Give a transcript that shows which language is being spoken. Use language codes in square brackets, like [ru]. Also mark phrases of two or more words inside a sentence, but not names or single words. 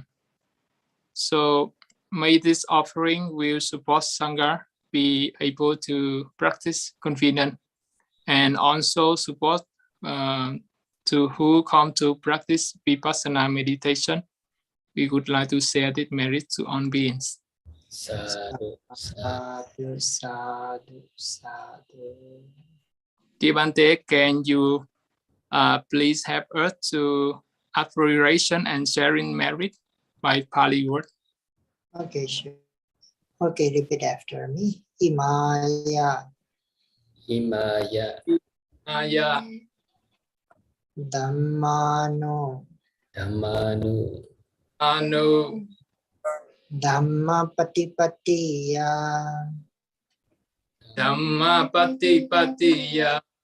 [en] So may this offering will support Sangha be able to practice confident and also support to who come to practice Vipassana meditation. We would like to share this merit to all beings. [pi] Sadhu, sadhu. Sadhu, sadhu, sadhu. [en] Devante, can you please help us to affirmation and sharing merit by Pali word? Okay, sure. Okay, repeat after me. [pi] Imaya Himaya, Maya Dhammano Dhammanu, Anu Dhammapatipatiya Dhamma Patipatiya